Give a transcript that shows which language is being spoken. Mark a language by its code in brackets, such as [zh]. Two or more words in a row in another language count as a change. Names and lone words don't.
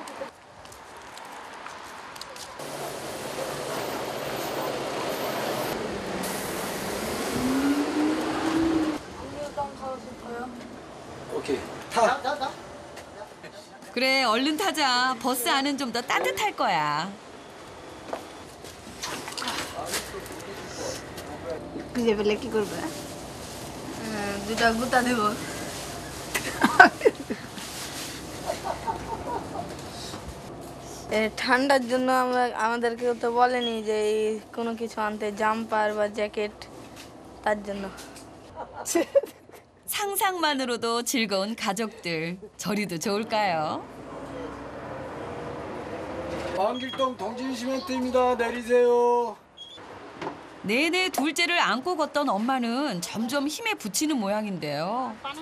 [ko] 왕길동 가고 싶어요. 오케이. 타. 그래, 얼른 타자. 버스 안은 좀 더 따뜻할 거야. [bn] খুঁজে পেলে কি করবে? দুটা গুতা দেব। ঠান্ডার জন্য আমাদেরকে তো বলেনি যে কোনো কিছু আনতে, জাম্পার বা জ্যাকেট, তার জন্য। [ko] 상상만으로도 즐거운 가족들. 저리도 좋을까요? 왕길동 동진시멘트입니다. 내리세요. 내내 둘째를 안고 걷던 엄마는 점점 힘에 부치는 모양인데요.